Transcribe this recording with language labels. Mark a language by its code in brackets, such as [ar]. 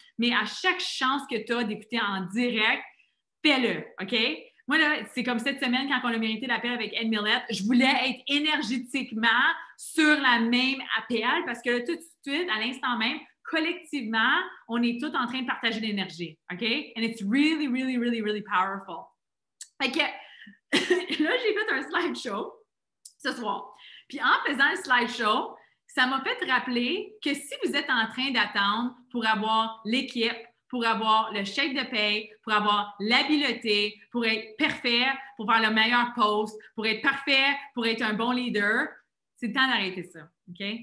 [fr] Mais à chaque chance que tu as d'écouter en direct, fais-le. OK? Moi, là, c'est comme cette semaine, quand on a mérité l'appel avec Ed Millett, je voulais être énergétiquement sur la même appel parce que là, tout de suite, à l'instant même, collectivement, on est tous en train de partager l'énergie. OK? [en] And it's really, really, really, really powerful. [fr] Fait que là, j'ai fait un slideshow ce soir. Puis en faisant le slideshow, ça m'a fait rappeler que si vous êtes en train d'attendre pour avoir l'équipe, pour avoir le chèque de paye, pour avoir l'habileté, pour être parfait, pour faire le meilleur post, pour être parfait, pour être un bon leader, c'est le temps d'arrêter ça. OK?